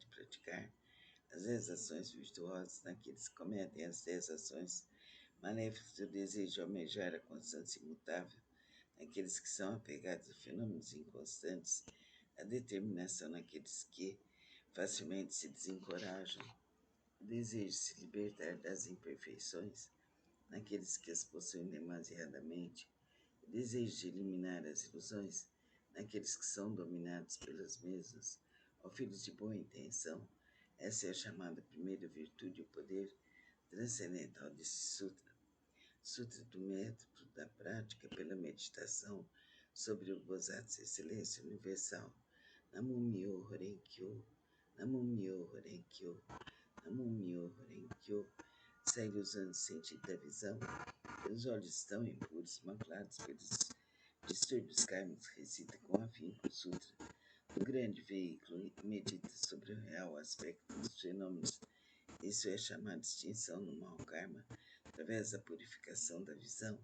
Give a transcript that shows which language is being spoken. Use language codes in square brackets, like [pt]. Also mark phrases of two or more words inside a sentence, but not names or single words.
[pt] praticar as 10 ações virtuosas, naqueles que cometem as 10 ações maléficas, o desejo de almejar a constância imutável, naqueles que são apegados a fenômenos inconstantes, a determinação naqueles que facilmente se desencorajam, o desejo de se libertar das imperfeições, naqueles que as possuem demasiadamente, o desejo de eliminar as ilusões, naqueles que são dominados pelas mesmas. Ó filhos de boa intenção, essa é a chamada primeira virtude e o poder transcendental desse sutra. Sutra do método da prática pela meditação sobre o Bodhisattva Excelência Universal. [ja] 南無妙法蓮経、南無妙法蓮経、南無妙法蓮経. [pt] Segue usando o sentido da visão. Os olhos estão impuros, maculados pelos distúrbios kármicos, recita com afinco o sutra do grande veículo e medita sobre o real aspecto dos fenômenos. Isso é chamado extinção do mau karma, através da purificação da visão.